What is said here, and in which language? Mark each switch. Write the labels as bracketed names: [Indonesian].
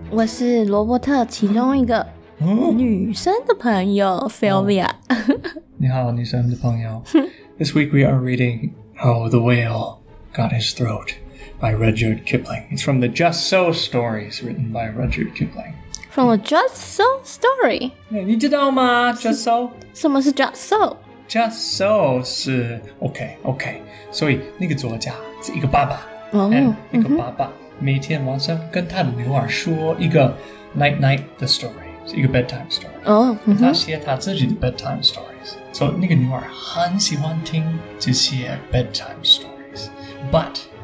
[Chinese] 我是罗伯特其中一个女生的朋友 Sylvia。你好，女生的朋友。 [English] This week we are reading How the Whale Got His Throat by Rudyard Kipling. It's from the Just So stories written by Rudyard Kipling. From a Just So story. [Chinese] 你知道吗 Just So? 什么是 Just So？Just So 是 OK， 所以那个作家是一个爸爸，一个爸爸每天晚上跟他的女儿说一个 night 的 story， 是一个 [English] bedtime story。 [Chinese] 他写他自己的 [English] bedtime stories， [Chinese] 所以那个女儿很喜欢听这些 bedtime stories。 [English] But